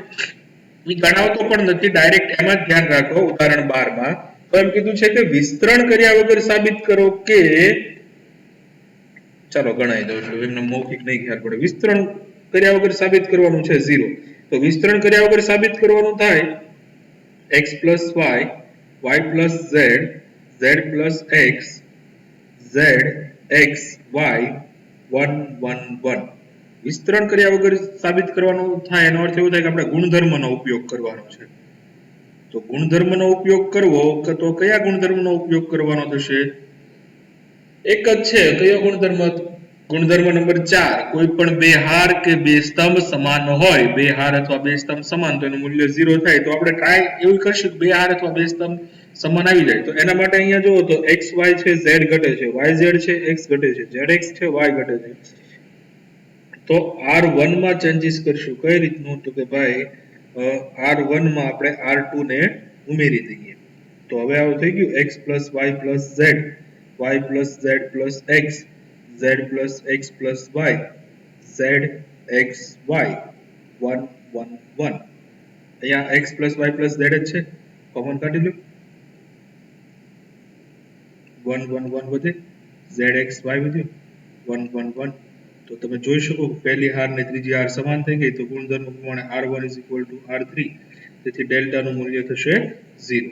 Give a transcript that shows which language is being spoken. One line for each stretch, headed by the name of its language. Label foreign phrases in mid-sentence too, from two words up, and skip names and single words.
Gujarati: એ ગણાવતો પણ નથી, ડાયરેક્ટ એમાં જ ધ્યાન રાખો. ઉદાહરણ 12 માં તો એમ કીધું છે કે વિસ્તરણ કર્યા વગર સાબિત કરો કે, ચાલો ગણાવી દો એટલે એમને મૌખિક નહીં ખ્યાલ પડે. વિસ્તરણ કર્યા વગર સાબિત કરવાનું છે 0. તો વિસ્તરણ કર્યા વગર સાબિત કરવાનું થાય
English: x plus y, y plus z, z plus x,
Gujarati: z x y 1 1 1. વિસ્તરણ કર્યા વગર સાબિત કરવાનું થાય એનો અર્થ એવો થાય કે આપણે ગુણધર્મનો ઉપયોગ કરવાનો છે. તો ગુણધર્મનો ઉપયોગ કરવો તો કયા ગુણધર્મનો ઉપયોગ કરવાનો થશે? એક જ છે. કયો ગુણધર્મ? ગુણધર્મ નંબર 4. કોઈ પણ બે હાર કે બે સ્તંભ સમાન હોય, બે હાર અથવા બે સ્તંભ સમાન તો એનું મૂલ્ય 0 થાય. તો આપણે ટ્રાય એવું કરશું કે બે હાર અથવા બે સ્તંભ સમાન આવી જાય. તો એના માટે અહીંયા જુઓ તો xy છે z ઘટે છે, yz છે x ઘટે છે, zx છે y ઘટે છે. તો R1 માં ચેન્જીસ કરશું. કઈ રીતનું? તો કે ભાઈ R1 માં આપણે R2 ને ઉમેરી દઈએ. તો હવે આવું થઈ ગયું
English: x plus y plus z, y plus z plus x, z plus x plus y,
Gujarati: z x y 1 1 1. અહીંયા
English: x plus y plus z
Gujarati: જ છે, કોમન કાઢી લો. 1 1 1 વધે, zx y વધ્યું 1 1 1. તો તમે જોઈ શકો પહેલી હાર ને ત્રીજી હાર સમાન થઈ ગઈ. તો ગુણધર્મ પ્રમાણે R1 R3, તેથી ડેલ્ટાનું મૂલ્ય થશે 0.